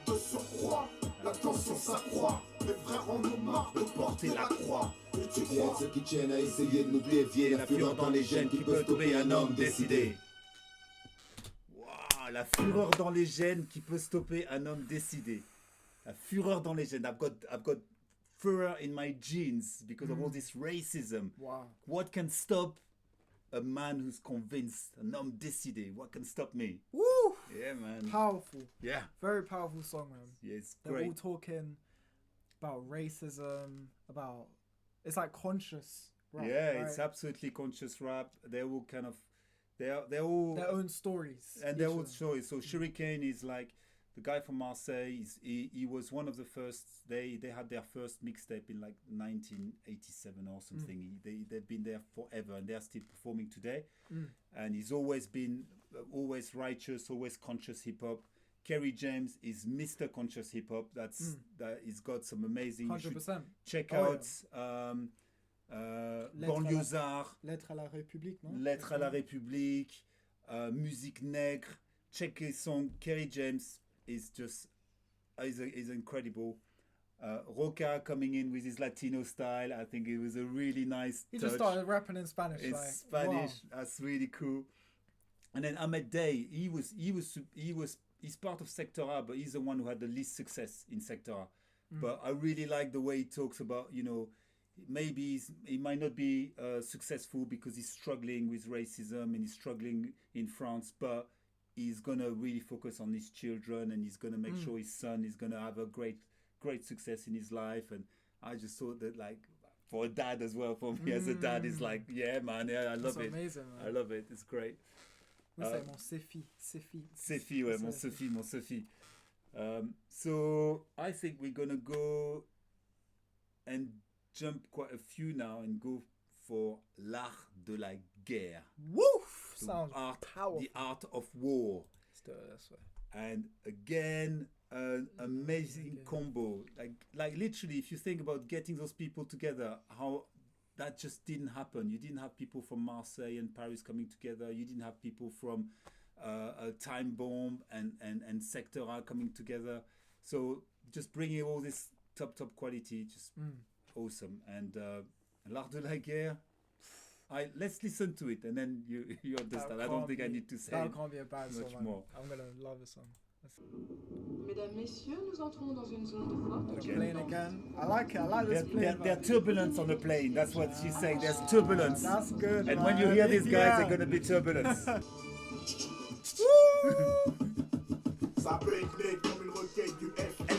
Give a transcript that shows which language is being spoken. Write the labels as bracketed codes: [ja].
[fr] De surcroît, la tension s'accroît. Mes frères en ont marre de porter la croix. Et tu Il y a crois ceux qui tiennent à essayer de nous dévier. La fureur dans les gènes qui peut stopper un homme décidé. Wow, la fureur dans les gènes qui peut stopper un homme décidé. La fureur dans les gènes. [en] I've got furor in my genes because of all this racism. Wow. What can stop a man who's convinced, [fr] un homme décidé? [en] What can stop me? Woo! Yeah, man. Powerful. Yeah. Very powerful song, man. Yeah, it's They're great. all talking about racism, about it's like conscious rap, Yeah, right? it's absolutely conscious rap. They're all kind of, they're all, their own stories. and each they're of all them. stories. So Shurikane is like the guy from Marseille. He was one of the first. They had their first mixtape in like 1987 or something. They've been there forever, and they're still performing today. And he's always been always righteous, always conscious hip hop. Kery James is Mr. Conscious Hip Hop. That he's got some amazing. You should 100%. check Oh, out Banlieusard. [fr] Lettre à la République, non? Lettre à la République, Musique Nègre. [en] Check his song. Kery James is just is incredible. Roca coming in with his Latino style. I think it was a really nice He touch. just started rapping in Spanish. in like, Spanish. wow. That's really cool. And then Ahmed Day, he's part of Sector A, but he's the one who had the least success in Sector A. But I really like the way he talks about, maybe he might not be successful because he's struggling with racism and he's struggling in France, but he's gonna really focus on his children and he's gonna make sure his son is gonna have a great success in his life. And I just thought that, like, for a dad as well, for me as a dad, is like, yeah, man, yeah, I love That's it. amazing, man. I love it. It's great. We say mon Sefi. [fr] Sophie, ouais, mon Sophie. [en] So I think we're gonna go and jump quite a few now and go for l'art de la guerre. Woof! The Sounds powerful. The art of war. Let's do it this way. And again, an amazing combo. Like literally, if you think about getting those people together, how that just didn't happen. You didn't have people from Marseille and Paris coming together. You didn't have people from Time Bomb and Sector A coming together. So just bringing all this top quality, just awesome. And l'art de la guerre. Let's listen to it and then you understand. I don't think I need to say That can't be a bad much song, man. more. I'm gonna love this song. [fr] Mesdames, Messieurs, nous entrons dans une zone de forte [en] The plane again. I like it. I like this plane. There's turbulence on the plane. That's what she's saying. There's turbulence. That's good. And man. when you hear these guys, they're going to be turbulence. [fr] Ça break comme une requête du F.